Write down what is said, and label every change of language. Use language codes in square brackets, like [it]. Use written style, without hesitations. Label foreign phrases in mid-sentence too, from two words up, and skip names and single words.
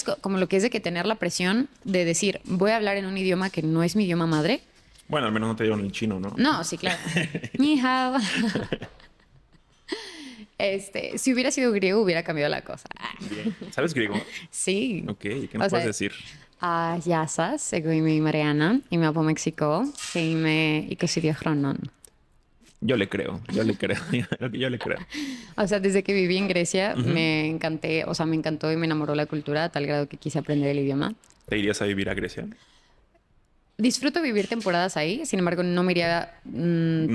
[es] Como lo que es de que tener la presión de decir, voy a hablar en un idioma que no es mi idioma madre. Bueno, al menos no te dieron el chino, ¿no? No, sí, claro. [zh] Ni hao. [es] Si hubiera sido griego, hubiera cambiado la cosa. Bien. ¿Sabes griego? Sí. Ok, ¿qué nos puedes decir? [el] Γεια σας, εγώ είμαι η Mariana, είμαι από Μεξικό και είμαι 22 χρονών. [es] Yo le creo, yo le creo, yo le creo. O sea, desde que viví en Grecia me encantó y me enamoró la cultura a tal grado que quise aprender el idioma. ¿Te irías a vivir a Grecia? Disfruto vivir temporadas ahí, sin embargo, no me iría No,